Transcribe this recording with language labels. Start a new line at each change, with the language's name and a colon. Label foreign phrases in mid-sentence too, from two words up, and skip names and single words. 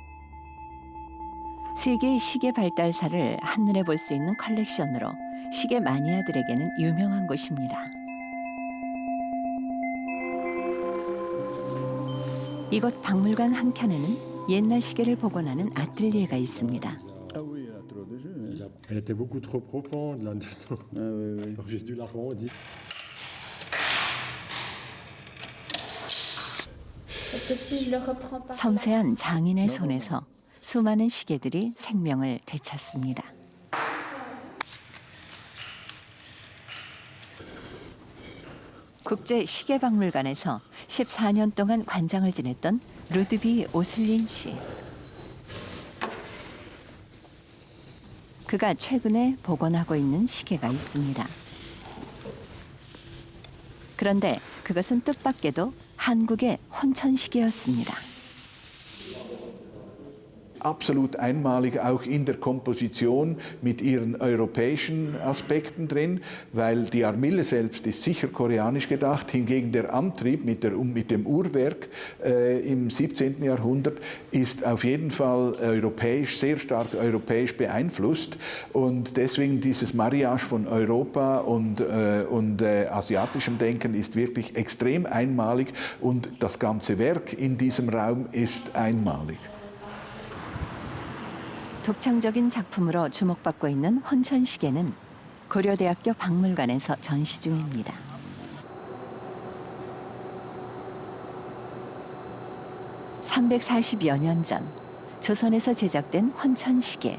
Korean: 세계의 시계 발달사를 한눈에 볼 수 있는 컬렉션으로 시계 마니아들에게는 유명한 곳입니다. 이곳 박물관 한켠에는 옛날 시계를 복원하는 아틀리에가 있습니다.
French: Elle était beaucoup trop profonde là-dedans. Donc j'ai dû l'arrondir.
Korean: 섬세한 장인의 손에서 수많은 시계들이 생명을 되찾습니다. 국제 시계박물관에서 14년 동안 관장을 지냈던 루드비 오슬린 씨. 그가 최근에 복원하고 있는 시계가 있습니다. 그런데 그것은 뜻밖에도 한국의 혼천시계였습니다.
German: Absolut einmalig auch in der Komposition mit ihren europäischen Aspekten drin, weil die Armille selbst ist sicher koreanisch gedacht, hingegen der Antrieb mit dem Uhrwerk im 17. Jahrhundert ist auf jeden Fall europäisch, sehr stark europäisch beeinflusst und deswegen dieses Mariage von Europa und asiatischem Denken ist wirklich extrem einmalig und das ganze Werk in diesem Raum ist einmalig.
Korean: 독창적인 작품으로 주목받고 있는 혼천시계는 고려대학교 박물관에서 전시 중입니다. (340여 년) 전 조선에서 제작된 혼천시계.